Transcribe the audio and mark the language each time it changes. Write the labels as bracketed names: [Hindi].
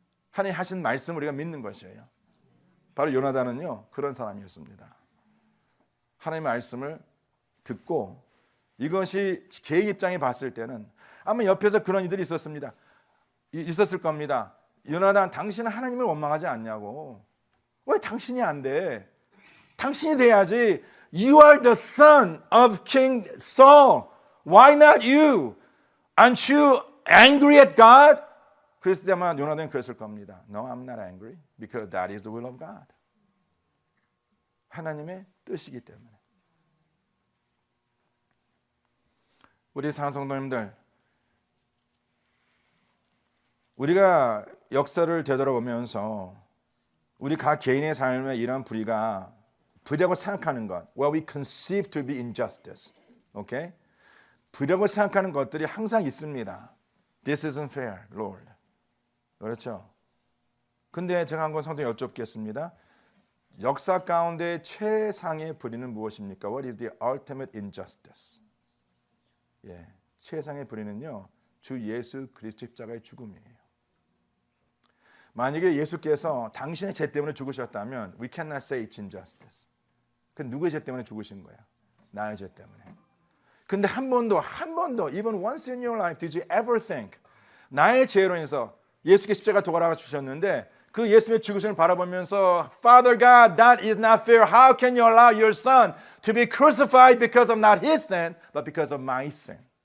[Korean] 하나님 하신 말씀을 우리가 믿는 것이에요. 바로 요나단은요 그런 사람이었습니다. 하나님의 말씀을 듣고 이것이 개인 입장에 봤을 때는 아마 옆에서 그런 이들이 있었을 겁니다. 요나단, 당신은 하나님을 원망하지 않냐고. 왜 당신이 안 돼? 당신이 돼야지. [English] You are the son of King Saul. Why not you? Aren't you angry at God? [Korean] 그랬을 때 아마 요나단은 그랬을 겁니다. [English] No, I'm not angry because that is the will of God. [Korean] 하나님의 뜻이기 때문에. 우리 사랑하는 성도님들, 우리가 역사를 되돌아보면서 우리 각 개인의 삶에 이런 불이라고 생각하는 것, [English] what we conceive to be injustice, okay? [Korean] 불이라고 생각하는 것들이 항상 있습니다. [English] This isn't fair, Lord. [Korean] 그렇죠? 근데 제가 한번 성도님 여쭙겠습니다. 역사 가운데 최상의 불의는 무엇입니까? [English] What is the ultimate injustice? [Korean] 최상의 불의는요, 주 예수 그리스도 십자가의 죽음이에요. 만약에 예수께서 당신의 죄 때문에 죽으셨다면 [English] we cannot say it's injustice. [Korean] 그 누구의 죄 때문에 죽으신 거야? 나의 죄 때문에. 근데 한 번도 [English] even once in your life did you ever think [Korean] 나의 죄로 인해서 예수께 십자가 돌아가 주셨는데 그 예수님의 죽으심을 바라보면서 [English] Father God, that is not fair. How can you allow your son to be crucified because of not his sin, but because of my sin?